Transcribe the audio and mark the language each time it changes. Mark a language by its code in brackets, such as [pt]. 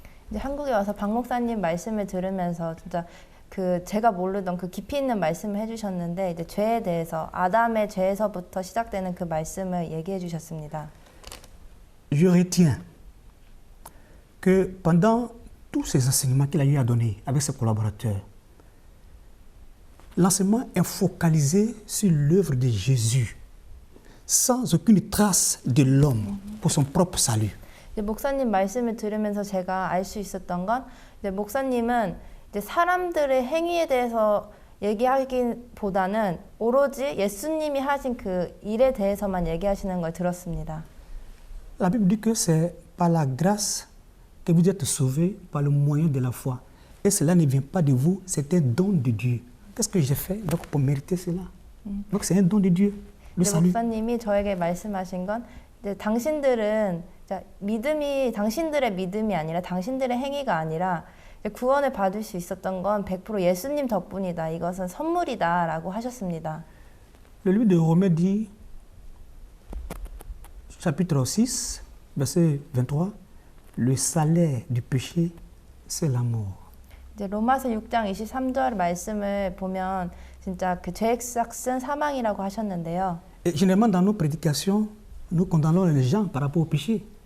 [ko] 이제 한국에 와서 박 목사님 말씀을 들으면서 진짜 그 제가 모르던 그 깊이 있는 말씀을 해주셨는데 이제 죄에 대해서 아담의 죄에서부터 시작되는 그 말씀을 얘기해 주셨습니다. [fr] Je retiens que pendant tous ces enseignements qu'il a eu à donner avec ses collaborateurs, l'enseignement est focalisé sur l'œuvre de Jésus, sans aucune trace de l'homme pour son propre salut. [ko] 이제 목사님 말씀을 들으면서 제가 알 수 있었던 건 이제 목사님은 이제 사람들의 행위에 대해서 얘기하기보다는 오로지 예수님이 하신 그 일에 대해서만 얘기하시는 걸 들었습니다. [fr] La Bible dit que c'est par la grâce que vous êtes sauvés par le moyen de la foi. Et cela ne vient pas de vous, c'est un don de Dieu. Qu'est-ce que j'ai fait donc pour mériter cela? Donc c'est un don de Dieu. Le salut. [ko] 목사님이 저에게 말씀하신 건 이제 당신들은 믿음이 당신들의 믿음이 아니라 당신들의 행위가 아니라 구원을 받을 수 있었던 건 100% 예수님 덕분이다. 이것은 선물이다라고 하셨습니다. [fr] Le livre de Romains dit, chapitre 6, verset 23, le salaire du péché, c'est la mort. [ko] 이제 로마서 6장 23절 말씀을 보면 진짜 그 죄의 삭은 사망이라고 하셨는데요. [fr] Et généralement dans nos prédications, nous condamnons les gens par rapport au péché.